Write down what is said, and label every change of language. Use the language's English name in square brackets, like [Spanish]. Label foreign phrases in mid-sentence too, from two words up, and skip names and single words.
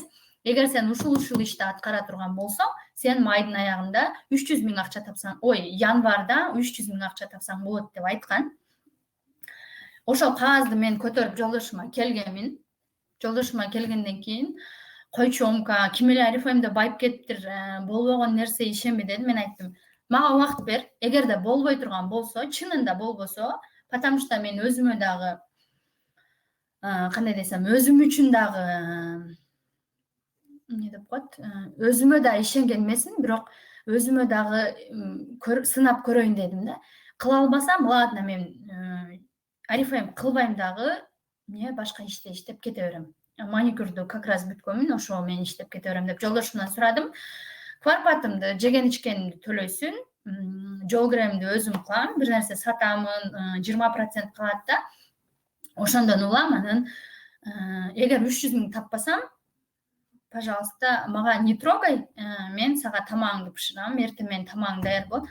[Kyrgyz] Эгер сен ушул ишти аткара турган болсоң, сен майдын аягында 300 000 акча тапсаң, январда 300 000 акча тапсаң болот деп айткан. Ошол кагазды мен көтөрүп жолдошума келгенмин. Жолдошума келгенден кийин, койчу омка, ким эле Алифеймде байып кетиптир, болбогон нерсе ишенбе дедим. Мен айттым, мага убакыт бер. Эгерде болбой турган болсо, чынында болбосо, [Russian] потому что [Kyrgyz] мен өзүмө дагы, кандай десем, өзүм үчүн дагы эмне деп коет, өзүмө да ишенген эмесмин, бирок өзүмө дагы сынап көрөйүн дедим да. Кыла албасам, ладно, мен Алифейм кылбайм дагы, эмне башка иште иштеп кете берем. Маникюрду [Russian] как раз [Kyrgyz] бүткөнмүн, ошо мен иштеп кете берем деп жолдошумдан сурадым. Квартплатымды, жеген ичкенимди төлөйсүн, жол киремди өзүм кылам, бир нерсе сатамын, 20% калат да. Ошондон улам. Анан эгер 300 000 таппасам, пожалуйста, мага [Russian] не трогай, [Kyrgyz] мен сага тамагыңды бышырам, эртең менен тамагың даяр болот.